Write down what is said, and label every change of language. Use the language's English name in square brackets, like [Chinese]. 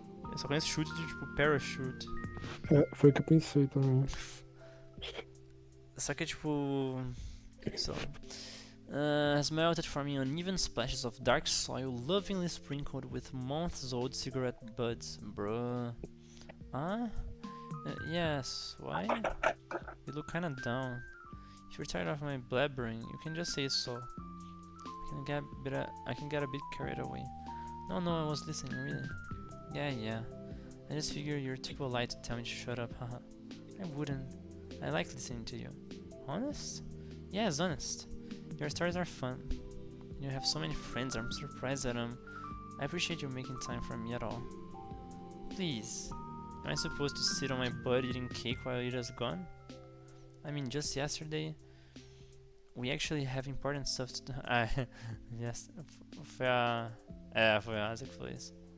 [Portuguese] Eu só conheço chute de tipo parachute. É, foi o que eu pensei também. Só que tipo. [English] So, has melted, forming uneven splashes of dark soil lovingly sprinkled with months-old cigarette butts. Bruh. Huh? Yes, why? You look kinda down. If you're tired of my blabbering, you can just say so. I can get a bit carried away. No, I was listening, really. Yeah. I just figured you're too polite to tell me to shut up, haha. I wouldn't. I like listening to you. Honest? Yes, honest. Your stories are fun. You have so many friends, I'm surprised that I appreciate you making time for me at all. Please. Am I supposed to sit on my butt eating cake while Ira's gone? I mean, just yesterday, we actually have important stuff to do. [Portuguese] Yes, foi a Asa que falou isso.